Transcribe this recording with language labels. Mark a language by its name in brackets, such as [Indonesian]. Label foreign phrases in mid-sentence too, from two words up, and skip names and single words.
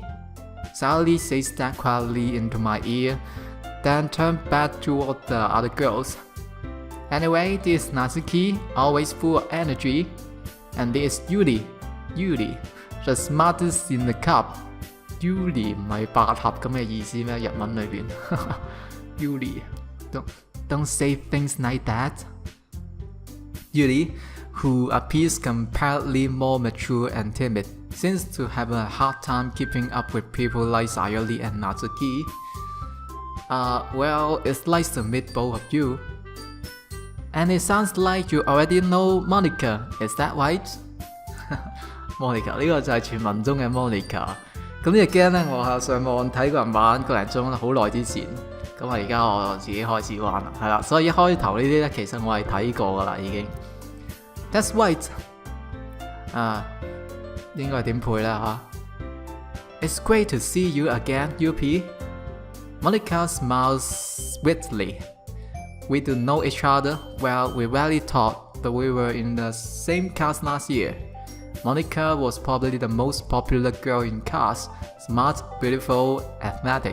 [English] Sayori says that quietly into my ear, then turned back toward the other girls. Anyway, this is Natsuki, always full of energy. And this is Yuri, the smartest in the club. [Cantonese] Yuri 唔係百合咁嘅意思咩？日文裏邊 [English] Yuri, don't say things like that. Yuri, who appears comparatively more mature and timid, seems to have a hard time keeping up with people like Sayori and Natsuki. Well, it's nice to meet both of you. And it sounds like you already know Monica, is that right? [Cantonese] Monica 呢個就係傳聞中嘅 Monica。咁呢個 game 咧，我係上網睇過人玩個零鐘啦，好耐之前。咁而家我自己開始玩啦，係啦。所以一開頭呢啲咧，其實我係睇過噶啦已經。 [English] That's right。 [Cantonese] 應該係點配咧嚇 [English] ？It's great to see you again, UP. Monica smiles sweetly. We do know each other. Well, we rarely talk, but we were in the same class last year. Monica was probably the most popular girl in class, smart, beautiful, athletic.